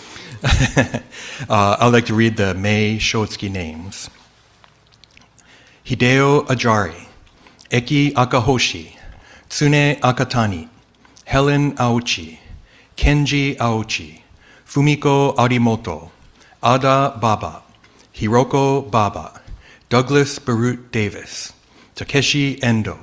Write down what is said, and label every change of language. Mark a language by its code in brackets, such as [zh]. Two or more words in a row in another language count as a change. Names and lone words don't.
[en] I'd like to read the May Shotsuki names. Hideo Ajari, Eki Akahoshi, Tsune Akatani, Helen Aochi, Kenji Aochi, Fumiko Arimoto, Ada Baba, Hiroko Baba, Douglas Baruch Davis, Takeshi Endo,